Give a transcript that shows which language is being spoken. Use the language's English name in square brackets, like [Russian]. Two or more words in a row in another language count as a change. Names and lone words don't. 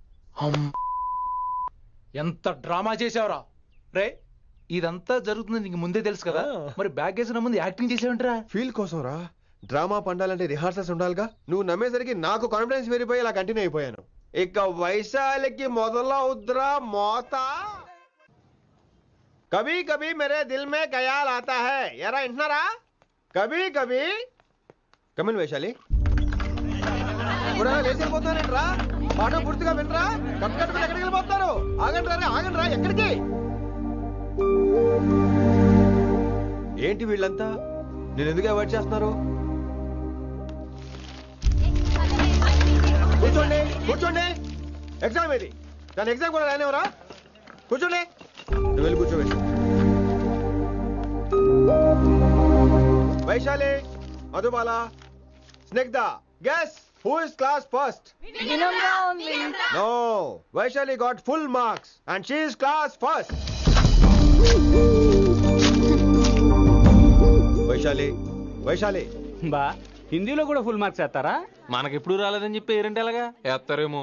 [Telugu] ఎంత డ్రామా చేసావురా రే. ఇదంతా జరుగుతుంది నీకు ముందే తెలుసు కదా, మరి బ్యాగ్ వేసిన ముందు యాక్టింగ్ చేసావంటరా? ఫీల్ కోసం రా. డ్రామా పండాలంటే రిహార్సల్స్ ఉండాలిగా. నువ్వు నమ్మేసరికి నాకు కాన్ఫిడెన్స్ పెరిగిపోయి ఇలా కంటిన్యూ అయిపోయాను. ఇక వైశాలికి మొదలవుద్రా మోత. [Hindi] कभी कभी मेरे दिल में ख़याल आता है. [Telugu] ఎరా వింటున్నారా? [Hindi] कभी कभी कमिन वैशाली. [Telugu] లేచి వెళ్ళిపోతున్నారేంట్రా? పాట పూర్తిగా వినరా? కట్టుకట్టుకుని ఎక్కడికి వెళ్ళిపోతున్నారు? ఆగండి రా. ఎక్కడికి? ఏంటి వీళ్ళంతా నేను ఎందుకు అవాయిడ్ చేస్తున్నారు? కూర్చోండి. ఎగ్జామ్ ఇది. దాని ఎగ్జామ్ కూడా రానివరా? కూర్చోండి. నువ్వు వెళ్ళి కూర్చో. వైశాలి, మధుబాల, స్నిగ్ధ, [English] guess who is class first? No, Vaishali got full marks and she is class first. [Telugu] వైశాలి బా హిందీలో కూడా [English] full marks [Telugu] వేస్తారా? మనకెప్పుడు రాలేదని చెప్పి ఏరంటే ఎలాగా వేస్తారేమో.